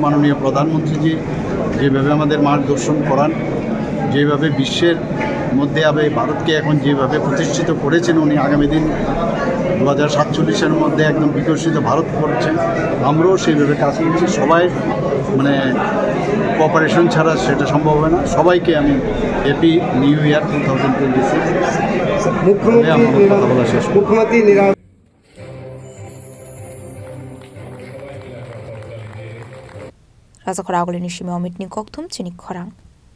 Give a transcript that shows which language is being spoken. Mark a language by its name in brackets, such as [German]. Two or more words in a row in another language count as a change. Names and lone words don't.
[Bangla] মাননীয় প্রধানমন্ত্রীজি যেভাবে আমাদের মার্গদর্শন করান, যেভাবে বিশ্বের মধ্যে ভারতকে এখন যেভাবে প্রতিষ্ঠিত করেছেন উনি, আগামী দিন 2047-এর মধ্যে একদম বিকশিত ভারত করছে, আমরাও সেইভাবে কাজ করছি। সবাই মানে কোঅপারেশন ছাড়া সেটা সম্ভব হবে না। সবাইকে আমি [English] Happy New Year [Bangla] 2026। মুখ্যমন্ত্রী [Kok Borok] Rasa khora agulini shime omit ni kokthum chini khorang.